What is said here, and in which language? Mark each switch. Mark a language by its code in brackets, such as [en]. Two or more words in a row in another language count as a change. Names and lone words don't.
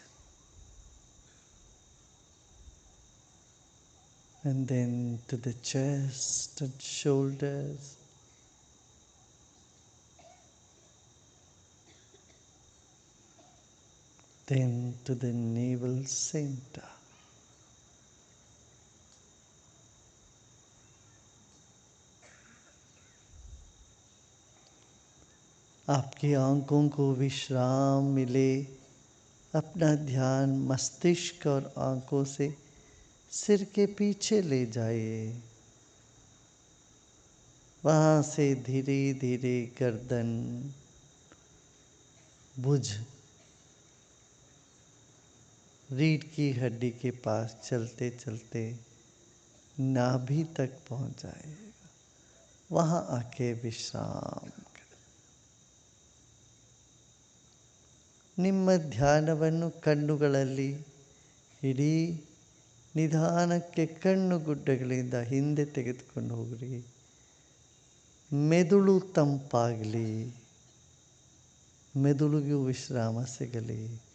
[en] and then to the chest and shoulders, then to the navel center. [hi] आपकी आंखों को विश्राम मिले. अपना ध्यान मस्तिष्क और आंखों से सिर के पीछे ले जाइए. वहाँ से धीरे धीरे गर्दन, भुज, रीढ़ की हड्डी के पास चलते चलते नाभि तक पहुँच जाइएगा. वहाँ आके विश्राम करें. [kn] ನಿಮ್ಮ ಧ್ಯಾನವನ್ನು ಕಣ್ಣುಗಳಲ್ಲಿ ಇಡೀ. ನಿಧಾನಕ್ಕೆ ಕಣ್ಣು ಗುಡ್ಡಗಳಿಂದ ಹಿಂದೆ ತೆಗೆದುಕೊಂಡು ಹೋಗ್ರಿ. ಮೆದುಳು ತಂಪಾಗಲಿ, ಮೆದುಳಿಗೂ ವಿಶ್ರಾಮ ಸಿಗಲಿ.